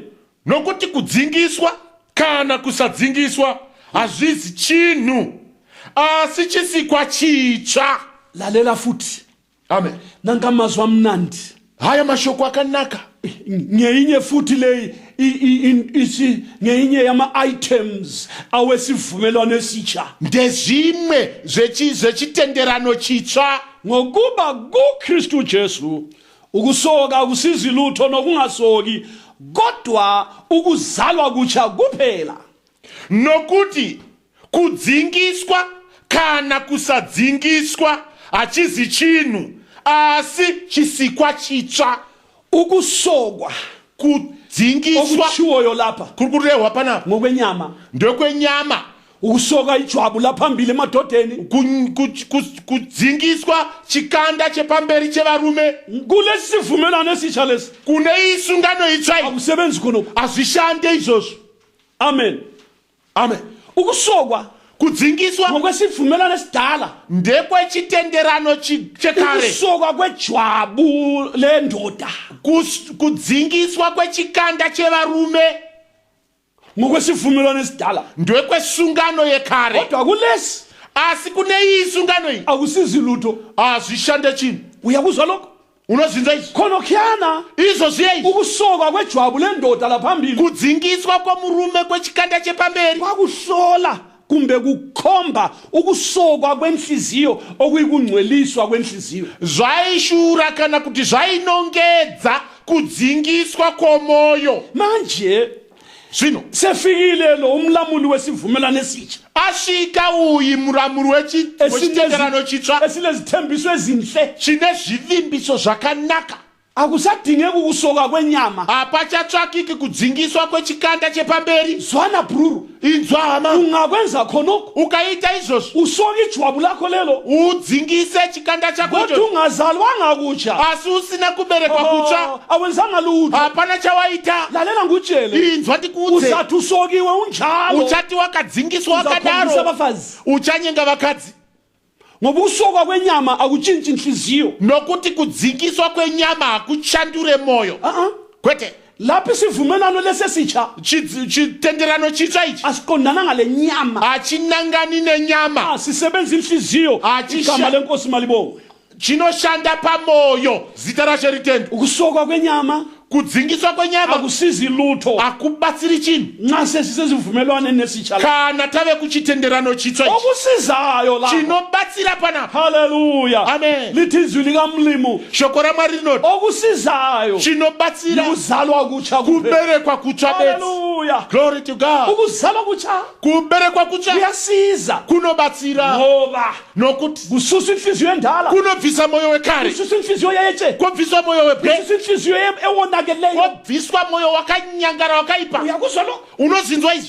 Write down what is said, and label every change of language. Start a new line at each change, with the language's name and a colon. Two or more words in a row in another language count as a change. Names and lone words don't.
Shona: nokuti kudzingiswa kana kusadzingiswa hazvizi chinhu asi chisikwa chitsva
North Ndebele: lalela futhi amen nangamazwa mnandi
Shona: haya mashoko akanaka
North Ndebele: ngeyinye futhi le ngeyinye yama items awesivumelwano esitsha
Shona: ndezvimwe zvechitenderano chitsva
North Ndebele: ngokuba kuKristu Jesu ukusoka akusizi lutho nokungasoki kodwa ukuzalwa kutsha kuphela
Shona: nokuti kudzingiswa kana kusadzingiswa hachizi chinhu asi chisikwa chitsva.
North Ndebele: Ukusokwa
Shona: Kudzingiswa
North Ndebele: okuchiwoyo lapha
Shona: kuri kurehwa panapa
North Ndebele: ngokwenyama
Shona: ndokwenyama.
North Ndebele: ukusoka ijwabu laphambili emadodeni
Shona: Kudzingiswa chikanda chepamberi chevarume.
North Ndebele: kulesi sivumelwano esitsha lesi
Shona: Kune isungano itsva iyi
North Ndebele: akusebenzi khonokho.
Shona: hazvishande izvozvo. Amen. Amen.
North Ndebele: Ukusokwa
Shona: Kudzingiswa
North Ndebele: ngokwesivumelwano esidala
Shona: ndekwechitenderano chekare.
North Ndebele: ukusokwa kwejwabu lendoda
Shona: Kudzingiswa kwechikanda chevarume
North Ndebele: ngokwesivumelwano esidala
Shona: ndekwesungano yekare.
North Ndebele: kodwa kulesi
Shona: Asi kune iyi isungano iyi
North Ndebele: akusizi lutho.
Shona: hazvishande chinhu.
North Ndebele: Uyakuzwa lokho?
Shona: Unozinza izvi
North Ndebele: Khonokhiyana
Shona: izvozviya izvi.
North Ndebele: ukusokwa kwejwabu lendoda laphambili
Shona: Kudzingiswa kwomurume kwechikanda chepamberi
North Ndebele: kwakuhlola kumbe kukhomba ukusokwa kwenhliziyo okuyikungcweliswa kwenhliziyo.
Shona: zvaishura kana kuti zvainongedza kudzingiswa kwomoyo.
North Ndebele: Manje
Shona: Zvino
North Ndebele: sefikile lo umlamuli wesivumelwano esitsha
Shona: asvika uyi muramuri wechitenderano chitsva
North Ndebele: esinezithembiso ezinhle.
Shona: chine zvivimbiso zvakanaka.
North Ndebele: Akusadingeki ukusoka kwenyama.
Shona: Hapachatsvakiki kudzingiswa kwechikanda chepamberi.
North Ndebele: Zwana bruru,
Shona: Inzwa hama,
North Ndebele: ungakwenza khonokho
Shona: ukaita izvozvo
North Ndebele: usoka ijwabu lakho lelo
Shona: udzingise chikanda chako
North Ndebele: kodwa icho ungazalwanga kutsha.
Shona: asi usina kuberekwa kutsva
North Ndebele: Awenzanga lutho.
Shona: hapana chawaita.
North Ndebele: Lalela ngutshele
Shona: Inzwa tikudze
North Ndebele: uzathi usokiwe unjalo
Shona: uchati wakadzingiswa
North Ndebele: uzakhombisa
Shona: wakadaro
North Ndebele: abafazi
Shona: uchanyenga vakadzi.
North Ndebele: ngoba ukusokwa kwenyama akutshintshi inhliziyo.
Shona: Nokuti kudzingiswa kwenyama hakuchandure moyo kwete.
North Ndebele: Lapho isivumelwano lesesitsha
Shona: Chitenderano chitsva ichi
North Ndebele: asiqondana ngale nyama.
Shona: hachinangani nenyama,
North Ndebele: Sisebenza inhliziyo. Igama lenkosi malibongwe.
Shona: chinoshanda pamoyo. Zita raShe ritendwe.
North Ndebele: Ukusokwa kwenyama
Shona: Kudzingiswa kwenyama
North Ndebele: akusizi lutho
Shona: hakubatsiri chinhu
North Ndebele: nxa sesisezivumelwaneni nesitsha.
Shona: kana tave kuchitenderano chitsva ichi.
North Ndebele: Okusizayo la.
Shona: Chinobatsira panapa. Haleluya. Amen.
North Ndebele: Lithi izwi likamlimu
Shona: Shoko raMwari rinoti
North Ndebele: okusizayo
Shona: chinobatsira
North Ndebele: ukuzalwa kutsha kuphela.
Shona: kuberekwa kutsva bedzi. Haleluya.
English: Glory to God.
North Ndebele: Ukuzalwa kutsha
Shona: Kuberekwa kutsva
North Ndebele: kuyasiza
Shona: kunobatsira
North Ndebele: ngoba
Shona: nokuti
North Ndebele: kususa inhliziyo endala,
Shona: kunobvisa moyo wekare,
North Ndebele: kususa inhliziyo yetshe,
Shona: kobviswa moyo webwe,
North Ndebele: kususa inhliziyo ewonakeleyo.
Shona: kobviswa moyo wakanyangara wakaipa.
North Ndebele: Uyakuzwa lo?
Shona: Unozinzwa izvi